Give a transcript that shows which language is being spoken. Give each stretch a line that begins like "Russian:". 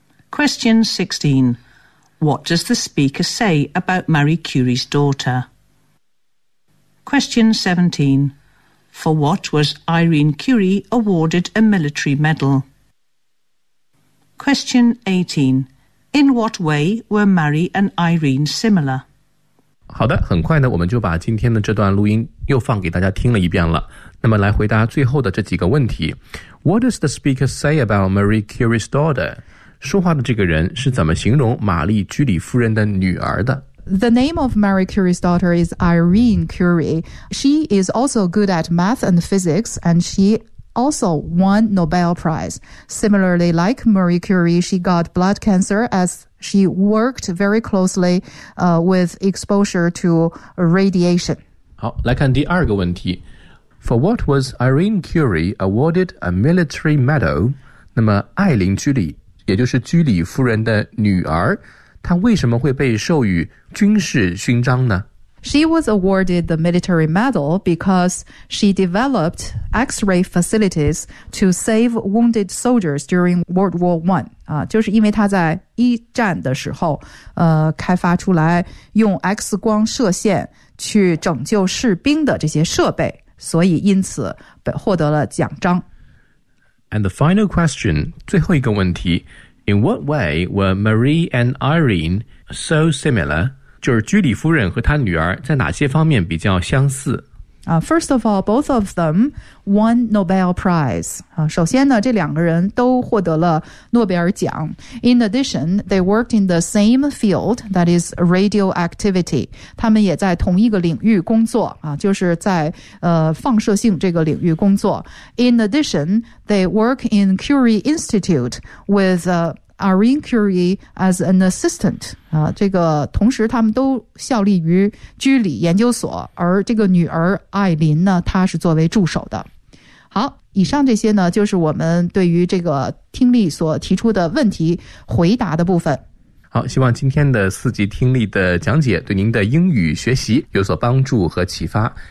English: Question 16. What does the speaker say about Marie Curie's daughter? Question 17. For what was Irene Curie awarded a military medal? Question 18. In what way were Marie and Irene similar?
Chinese: 好的，很快呢，我们就把今天的这段录音又放给大家听了一遍了。那么来回答最后的这几个问题。
English: What does the speaker say about Marie Curie's daughter?
Chinese: 说话的这个人是怎么形容玛丽居里夫人的女儿的？
English: The name of Marie Curie's daughter is Irene Curie. She is also good at math and physics, and she also won Nobel Prize. Similarly, like Marie Curie, she got blood cancer as... She worked very closely, with exposure to radiation.
Chinese: 好，来看第二个问题。
English: For what was Irene Curie awarded a military medal?
Chinese: 那么艾琳居里，也就是居里夫人的女儿，她为什么会被授予军事勋章呢？
English: She was awarded the military medal because she developed X-ray facilities to save wounded soldiers during World War I.
Chinese: 就是因为他在一战的时候开发出来用 X 光射线去拯救士兵的这些设备，所以因此获得了奖章。
English: And the final question,
Chinese: 最后一个问题，
English: In what way were Marie and Irene so similar?
Chinese: 就是居里夫人和她女儿在哪些方面比较相似？
English: First of all, both of them won Nobel Prize.
Chinese: 首先呢，这两个人都获得了诺贝尔奖。
English: In addition, they worked in the same field, that is radioactivity.
Chinese: 他们也在同一个领域工作，就是在放射性这个领域工作。
English: In addition, they work in Curie Institute with Irene Curie as an assistant.
Chinese: 这个同时他们都效力于居里研究所，而这个女儿艾琳呢，她是作为助手的。好，以上这些呢，就是我们对于这个听力所提出的问题回答的部分。好，希望今天的四级听力的讲解对您的英语学习有所帮助和启发。